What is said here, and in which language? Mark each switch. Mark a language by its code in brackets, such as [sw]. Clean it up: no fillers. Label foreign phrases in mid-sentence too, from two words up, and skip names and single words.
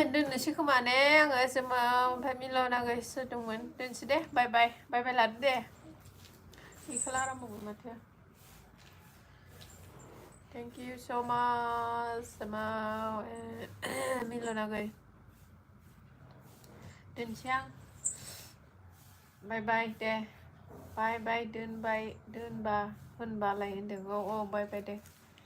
[brx] दोननोसै खोमा ने आङो जोमा ओमफ्राय मिलनागै सोर दंमोन दोनसै दे बाय बाय बाय बाय लादो दे बेखौ लारामगोन माथो [en] Thank you so much [brx] sama मिलनागै दोनसै आं बाय बाय दे बाय बाय दोनबाय दोनबा होनबालाय होनदों औ बाय बाय दे